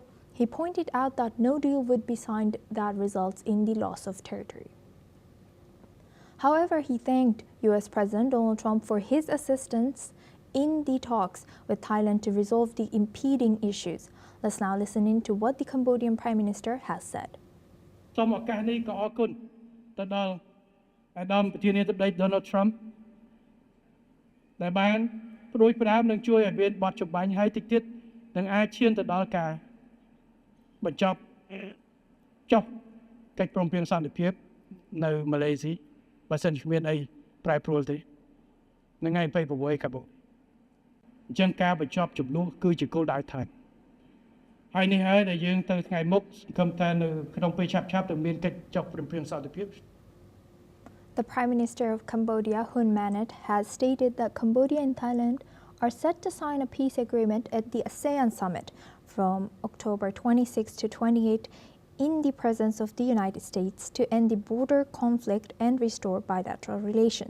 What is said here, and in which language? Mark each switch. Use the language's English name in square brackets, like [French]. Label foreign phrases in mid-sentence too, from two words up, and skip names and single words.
[English] He pointed out that no deal would be signed that results in the loss of territory. However, he thanked U.S. President Donald Trump for his assistance in the talks with Thailand to resolve the impeding issues. Let's now listen in to what the Cambodian Prime Minister has said. [Khmer] សូមឱកាសនេះក៏អរគុណទៅដល់អាដាមប្រធានាធិបតី Donald Trump ដែលបានព្រួយផ្ដើមនឹង ជួយឲ្យមានបទចម្បាញ់ហើយតិចទៀតនឹងអាចឈានទៅដល់ការបញ្ចប់ចុះកិច្ចព្រមព្រៀងសន្តិភាពនៅម៉ាឡេស៊ីបើសិនជាគ្មានអីប្រែប្រួលទេនៅថ្ងៃ28កាបូអញ្ចឹងការបញ្ចប់ចំនួនគឺជាគោលដៅថែមហើយនេះហើយដែលយើងទៅថ្ងៃមុខសង្ឃឹមថានៅក្នុងពេលឆាប់ៗនឹងមានកិច្ចចុះព្រមព្រៀងសន្តិភាព [English] The Prime Minister of Cambodia, Hun Manet, has stated that Cambodia and Thailand are set to sign a peace agreement at the ASEAN summit from October 26 to 28 in the presence of the United States to end the border conflict and restore bilateral relations.